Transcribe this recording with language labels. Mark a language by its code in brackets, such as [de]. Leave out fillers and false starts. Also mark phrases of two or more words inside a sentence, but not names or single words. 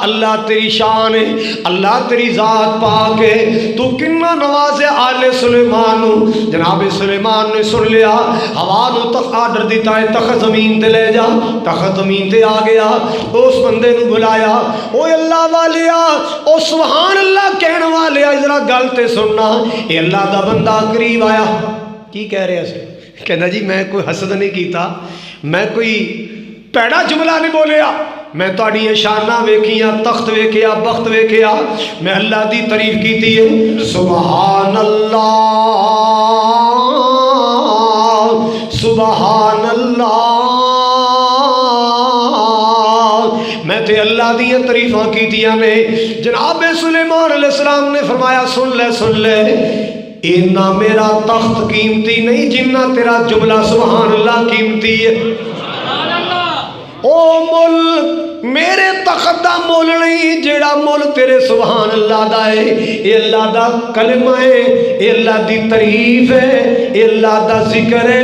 [pa] اللہ تیری شان ہے، اللہ تیری ذات پاک ہے. تو کنا نواز آل سلیمان. جناب سلیمان نے سن لیا، ہوا نو تخت آرڈر دیتا ہے تخت زمین تے لے جا. تخت زمین تے آ گیا. اس بندے نو بلایا، او اللہ والیا، او [ar] سبحان اللہ [pa] کہنے والیا ذرا گل تے سننا. اے اللہ دا بندہ قریب آیا. کی کہہ رہے سے؟ کہنا جی میں کوئی حسد نہیں کیتا، میں کوئی پیڑا جملہ نہیں بولیا، میں تہاڈی شاناں ویکھیاں، تخت ویکھیا، بخت ویکھیا، میں اللہ دی تعریف کیتی ہے۔ [ar] سبحان اللہ سبحان اللہ، [pa] میں تے اللہ دی تعریفاں کیتیاں نے۔ جناب سلیمان [ar] علیہ السلام [pa] نے فرمایا سن لے اینا میرا تخت قیمتی نہیں جنہ تیرا جملہ [ar] سبحان اللہ [pa] قیمتی ہے۔ [ar] سبحان اللہ، [pa] او مل میرے تخت دا مول نہیں، جیڑا مول تیرے [ar] سبحان اللہ [pa] دا ہے، اے اللہ دا کلمہ ہے، اے اللہ دی تعریف ہے، اے اللہ دا ذکر ہے۔